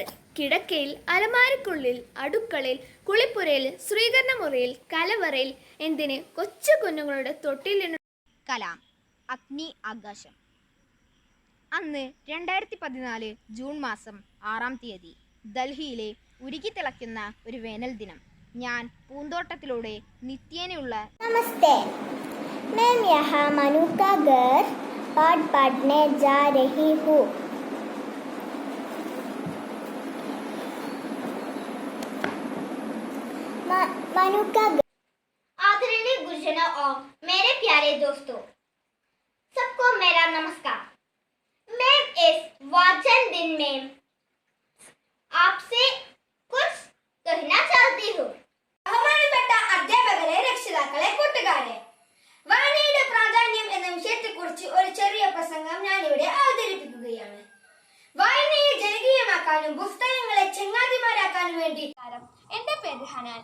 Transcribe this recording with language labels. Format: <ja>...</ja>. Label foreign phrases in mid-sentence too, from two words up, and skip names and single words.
<ml>കിടക്കയിൽ, അലമാരക്കുള്ളിൽ, അടുക്കളയിൽ, കുളിപ്പുരയിൽ, സ്വീകരണ മുറിയിൽ, കലവറയിൽ, എന്തിന് കൊച്ചു കുഞ്ഞുങ്ങളുടെ തൊട്ടിൽ. കലാം, അഗ്നി, ആകാശം. അന്ന് 2014 ജൂൺ മാസം 6-ാം തീയതി ഡൽഹിയിലെ ഉരുകിത്തിളയ്ക്കുന്ന ഒരു വേനൽ ദിനം. ഞാൻ പൂന്തോട്ടത്തിലൂടെ നിത്യേനയുള്ള</ml> <hi>नमस्ते, मैं यहाँ मनु का घर पाठ पढ़ने जा रही हूँ. मनु का घर. आदरणीय गुरुजनों और मेरे प्यारे दोस्तों, सबको मेरा नमस्कार. मैं इस वाचन दिन में आपसे कुछ कहना चाहती हूँ.</hi> <ml>ബഹുമാനപ്പെട്ട അധ്യാപകരെ, രക്ഷിതാക്കളെ, കൂട്ടുകാരെ, വായനയുടെ പ്രാധാന്യം എന്ന വിഷയത്തെക്കുറിച്ച് ഒരു ചെറിയ പ്രസംഗം ഞാനിവിടെ അവതരിപ്പിക്കുകയാണ്. വായനയെ ജനകീയമാക്കാനും പുസ്തകങ്ങളെ ചങ്ങാതിമാരാക്കാനും വേണ്ടി. എൻ്റെ പേര് ഹനാൻ.</ml>